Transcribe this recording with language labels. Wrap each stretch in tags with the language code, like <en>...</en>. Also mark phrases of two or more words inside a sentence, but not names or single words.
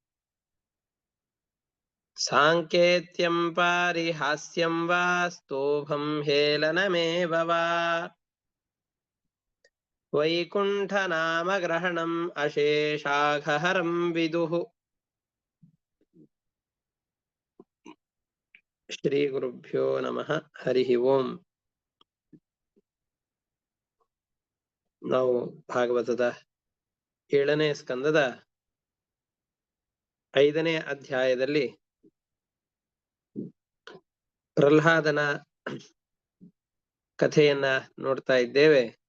<sa>साङ्केत्यं पारिहास्यं वा स्तोभं हेलनमेव वा वैकुण्ठनामग्रहणम् अशेषाघहरं विदुः। श्रीगुरुभ्यो नमः। हरिः ओम्।</sa> <kn>ನಾವು ಭಾಗವತದ 7ನೇ ಸ್ಕಂದದ 5ನೇ ಅಧ್ಯಾಯದಲ್ಲಿ ಪ್ರಹ್ಲಾದನ ಕಥೆಯನ್ನ ನೋಡ್ತಾ ಇದ್ದೇವೆ.</kn>